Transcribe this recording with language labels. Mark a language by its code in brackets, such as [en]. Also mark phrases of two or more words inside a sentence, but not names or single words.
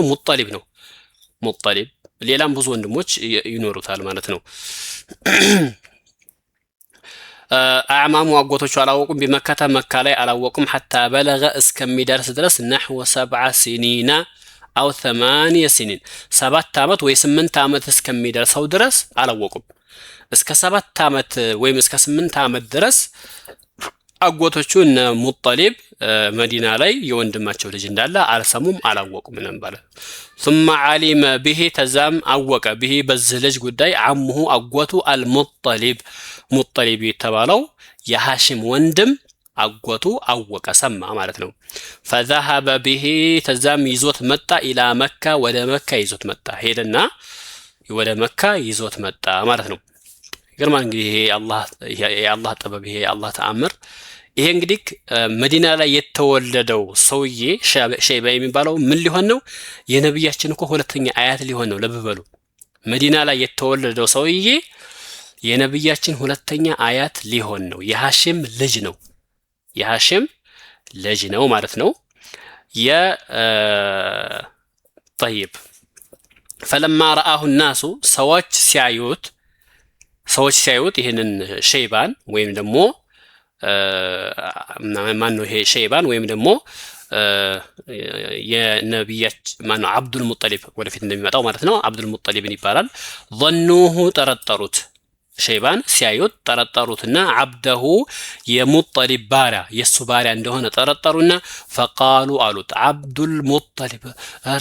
[am] ሙጠሊብ ነው። ሙጠሊብ ሌላም ብዙ ወንድሞች ይኖሩታል ማለት ነው። አዕማሙ አጎቶቹ አላወቁም። ቢመከተ መካ ላይ አላወቁም። [ar] حتى بلغ [am] እስከሚደርስ ድረስ [ar] نحو 7 سنين أو 8 سنين [am] 7 ዓመት ወይ 8 ዓመት እስከሚደርሰው ድረስ አላወቁም። እስከ 7 ዓመት ወይም እስከ 8 ዓመት ድረስ አጎቶቹ እነ ሙጠሊብ መዲና ላይ የወንድማቸው ልጅ እንዳለ አልሰሙም፣ አላወቁም ነበር። [ar] ثم علم به [am] ተዛም አወቀ به በዚህ ልጅ ጉዳይ አሙሁ አጎቱ አልሙጠሊብ ሙጠሊብ የተባለው የሐሽም ወንድም አጎቱ አወቀ ሰማ ማለት ነው። [ar] فذهب به [am] ተዛም ይዞት መጣ ኢላ መካ ወደ መካ ይዞት መጣ ሄደና ወደ መካ ይዞት መጣ ማለት ነው። ግርማን እንግዲህ ይሄ የአላህ ጥበብ ይሄ የአላህ ተአምር። ይሄ እንግዲህ መዲና ላይ የተወለደው ሰውዬ ሸይባ የሚባለው ምን ሊሆን ነው? የነብያችን እኮ ሁለተኛ አያት ሊሆን ነው። ለበበሉ መዲና ላይ የተወለደው ሰውዬ የነብያችን ሁለተኛ አያት ሊሆን ነው። የሐሽም ልጅ ነው። የሐሽም ልጅ ነው ማለት ነው። [ar] طيب فلما رآه الناس [am] ሰዎች ሲያዩት ይሄንን ሸይባን ወይም ደግሞ ማን ነው ይሄ ሸይባን ወይም ደግሞ የነብያችን ማን ነው አብዱል ሙጠሊብ ወደፊት እንደሚመጣው ማለት ነው። አብዱል ሙጠሊብን ይባላል። ظنوه ጠረጠሩት። ሸይባን ሲያዩት ጠረጠሩትና አብደሁ የሙጠሊብ ባሪያ የሱ ባሪያ እንደሆነ ጠረጠሩና ፈቃሉ አሉት አብዱል ሙጠሊብ አረ